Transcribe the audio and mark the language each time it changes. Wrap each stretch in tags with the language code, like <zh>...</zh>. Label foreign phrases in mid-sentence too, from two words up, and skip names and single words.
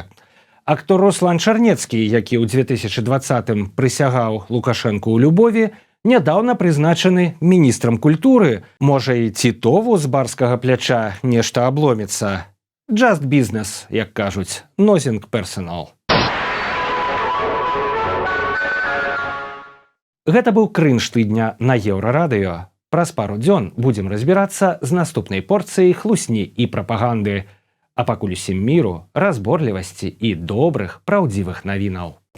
<be>Актор Руслан Чарнецкі, які ў 2020-м прысягаў Лукашэнку ў любові, нядаўна прызначаны міністрам культуры. Можа, і Тітову з барскага пляча нешта абломіцца.</be> <en>Just business,</en> <be>як кажуць,</be> <en>nothing personal.</en> <be>Гэта быў крынж тыдня на Еўрарадыё. Праз пару дзён будзем разбірацца з наступнай порцыяй хлусні і прапаганды. А пакуль усім міру, разборлівасці і добрых, праўдзівых навінаў.</be>